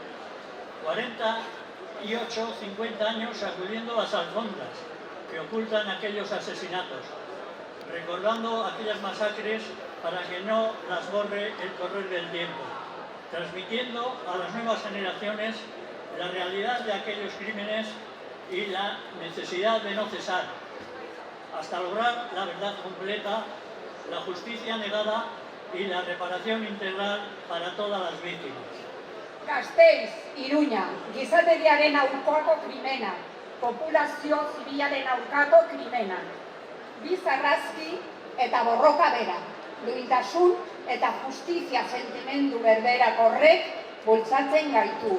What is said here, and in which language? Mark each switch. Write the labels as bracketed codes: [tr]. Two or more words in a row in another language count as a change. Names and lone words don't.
[es] 48, 50 años sacudiendo las alfombras que ocultan aquellos asesinatos, recordando aquellas masacres para que no las borre el correr del tiempo, transmitiendo a las nuevas generaciones la realidad de aquellos crímenes y la necesidad de no cesar, hasta lograr la verdad completa, la justicia negada y la reparación integral para todas las víctimas. [eu] Gasteiz, Iruña, gizateriaren aurkako krimena, populazio zibilaren aurkako krimena. Bizarrazki eta borroka bera, duintasun eta justizia sentimendu berberak horrek bultzatzen gaitu.